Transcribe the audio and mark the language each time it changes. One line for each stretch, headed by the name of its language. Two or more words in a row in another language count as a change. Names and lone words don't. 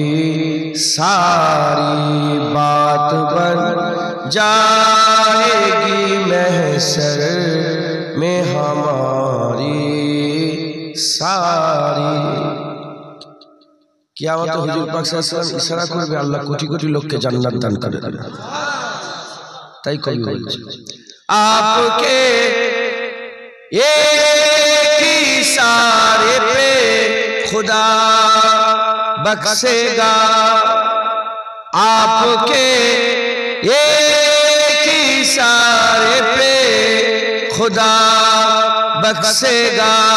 Urdu: ساری بات بن جائے گی محشر میں ہماری ساری قیامت حضور پاک صلی اللہ علیہ وسلم اشارہ کرবে
Bangla: আল্লাহ কোটি কোটি লোককে জান্নাত দান করে দেবেন তাই কবি বলছে
Urdu: آپ کے ایک اشارے پہ خدا بخشے گا آپ کے ایک اشارے پہ خدا بخشے گا